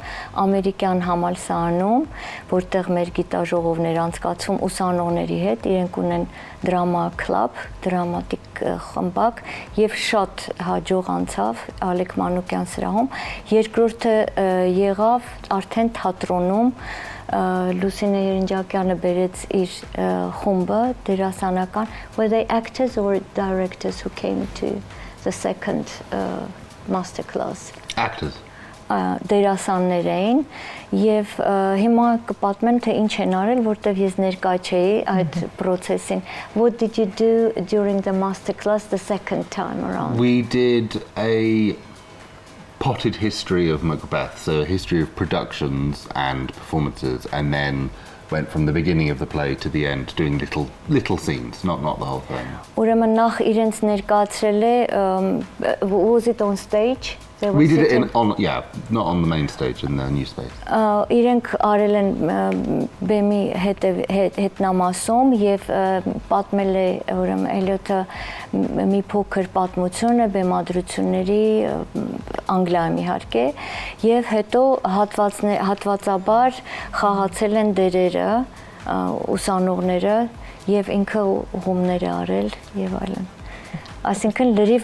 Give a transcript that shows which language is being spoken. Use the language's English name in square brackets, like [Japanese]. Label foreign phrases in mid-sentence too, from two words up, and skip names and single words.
[Armenian] ամերիկյան համալսարանում, որտեղ մեր գիտաժողովներ անցկացվում ուսանողների հետ, իրենք ունեն [English] drama club, [Armenian] դրամատիկ խմբակ եւ շատ հաջող անցավ Ալեք Մանուկյան սրահում, երկրորդը եղավ արդեն թատրոնում, Լուսինե Երնջակյանը բերեց իր խումբը դերասանական, [English] were they actors or directors who came to the second masterclass? Actors. [Armenian] Դերասաններ էին եւ հիմա կպատմեմ թե ինչ են արել, որտեվ ես ներկա չէի այդ process-ին. [English] What did you do during the masterclass the second time around? We did a potted history of Macbeth, so a history of productions and performances, and then went from the beginning of the play to the end, doing little scenes, not the whole thing. [Armenian] Ուրեմն նախ իրենց ներկայացրել է, [English] was it on stage? We did it not on the main stage, in the new space. [Armenian] Իրենք արել են բեմի հետնամասում եւ պատմել է ուրեմն Էլիոթը մի փոքր պատմություն է բեմադրությունների Անգլիայում իհարկե եւ հետո հատվածաբար խաղացել են դերերը ուսանողները եւ ինքը ուղումներ է արել եւ այլն։ Այսինքն լրիվ